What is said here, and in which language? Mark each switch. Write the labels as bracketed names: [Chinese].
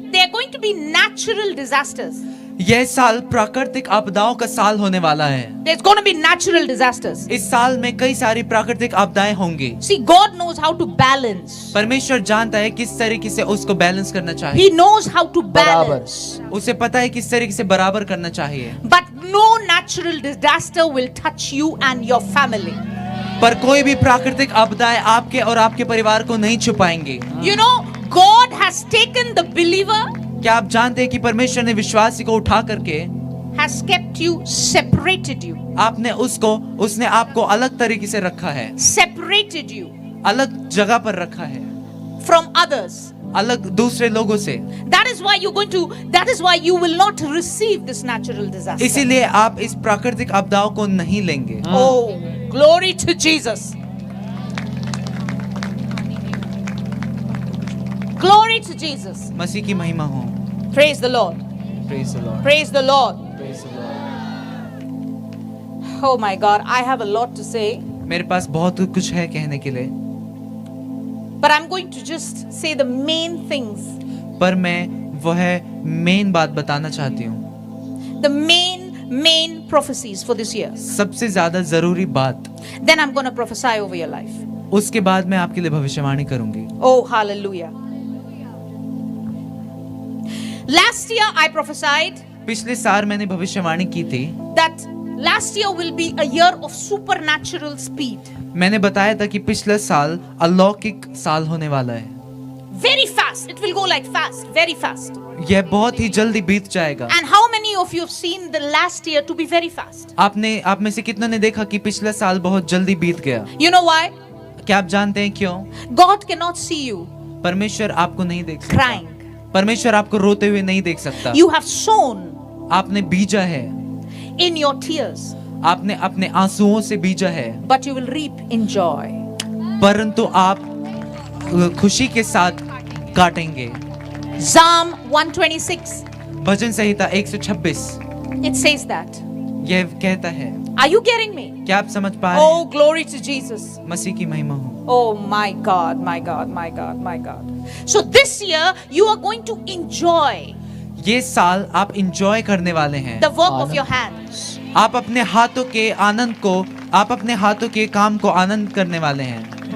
[English] they're going to be natural disasters. [Hindi] यह साल प्राकृतिक आपदाओं का साल होने वाला है। [English] There's going to be natural disasters. [Hindi] इस साल में कई सारी प्राकृतिक आपदाएं होंगी। [English] See, God knows how to balance. [Hindi] परमेश्वर जानता है किस तरीके से उसको बैलेंस करना चाहिए। [English] He knows how to [Hindi] बराबर। [English] balance. [Hindi] उसे पता है किस तरीके से बराबर करना चाहिए। [English] But no natural disaster will touch you and your family. [Hindi] पर कोई भी प्राकृतिक आपदाएं आपके और आपके परिवार को नहीं छुपाएंगे। [English] You know, God has taken the believer, [Hindi] क्या आप जानते हैं कि परमेश्वर ने विश्वासी को उठा करके [English] has kept you, separated you, [Hindi] उसने आपको अलग तरीके से रखा है, [English] separated you [Hindi] अलग जगह पर रखा है, [English] from others. [Hindi] अलग दूसरे लोगों से। [English] That is why you will not receive this natural disaster. [Hindi] इसीलिए आप इस प्राकृतिक आपदाओं को नहीं लेंगे। [English] Oh, glory to Jesus. Glory to Jesus. [Hindi] मसीह की महिमा हो। [English] Praise the Lord. Praise the Lord. Praise the Lord. Praise the Lord. Oh my God, I have a lot to say, [Hindi] मेरे पास बहुत कुछ है कहने के लिए, [English] but I'm going to just say the main things, [Hindi] पर मैं वह मेन बात बताना चाहती हूँ। [English] the main prophecies for this year. [Hindi] सबसे ज्यादा जरूरी बात। [English] Then I'm going to prophesy over your life. [Hindi] उसके बाद मैं आपके लिए भविष्यवाणी करूंगी। [English] Oh, hallelujah. Last year I prophesied [Hindi] पिछले साल मैंने भविष्यवाणी की थी। [English] that last year will be a year of supernatural speed. [Hindi] मैंने बताया था कि पिछला साल अलौकिक साल होने वाला है। [English] Very fast. It will go like fast, very fast. [Hindi] यह बहुत ही जल्दी बीत जाएगा। [English] And how many of you have seen the last year to be very fast? [Hindi] आप में से कितनों ने देखा कि पिछला साल बहुत जल्दी बीत गया? [English] You know why? [Hindi] क्या आप जानते हैं क्यों? [English] God cannot see you [Hindi] परमेश्वर आपको नहीं देख सकता। [English] crying. [Hindi] परमेश्वर आपको रोते हुए नहीं देख सकता। [English] You have sown [Hindi] आपने बीजा है, [English] in your tears, [Hindi] आपने अपने आंसुओं से बीजा है, [English] but you will reap in joy. [Hindi] परंतु आप खुशी के साथ काटेंगे। [English] Psalm 126, [Hindi] bhajan Samhita 126 [English] it says that. [Hindi] यह कहता है, [English] Are you getting me? [Hindi] क्या आप समझ पा रहे [English] Oh, glory to Jesus. [Hindi] हैं? मसीह की महिमा हो। [English] Oh my God, my God, my God, my God. So this year you are going to enjoy [Hindi] ये साल आप इंजॉय करने वाले हैं। [English] the work of your hands. [Hindi] आप अपने हाथों के आनंद को, आप अपने हाथों के काम को आनंद करने वाले हैं।